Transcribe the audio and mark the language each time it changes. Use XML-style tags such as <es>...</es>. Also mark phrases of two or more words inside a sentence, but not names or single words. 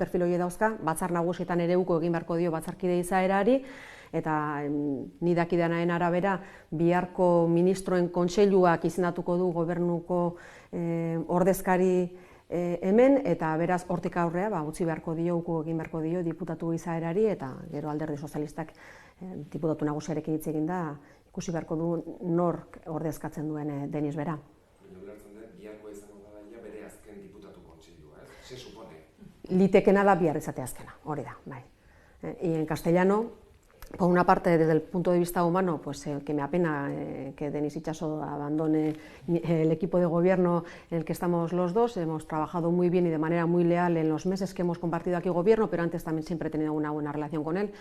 <eu>perfil hori dauzka, batzar nagusietan ere uko egin beharko dio batzarkide izaerari, eta ni dakidanaren arabera, biharko ministroen kontseiluak izendatuko du gobernuko ordezkari hemen, eta beraz hortik aurrea utzi beharko dio, uko egin beharko dio diputatu izaerari, eta gero Alderdi Sozialistak diputatu nagusiarekin hitz egin da, ikusi beharko du nork ordezkatzen duen Denis bera. Ulertzen dut, biharko izango da bere azken diputatu kontseilua, ez?</eu> <es>Se supone?</es> <eu>Litekena da bihar izate azkena, hori da, bai.</eu> <es>Y en castellano, por una parte, desde el punto de vista humano, pues que me apena que Denis Itxaso abandone el equipo de gobierno en el que estamos los dos. Hemos trabajado muy bien y de manera muy leal en los meses que hemos compartido aquí gobierno, pero antes también siempre he tenido una buena relación con él.</es>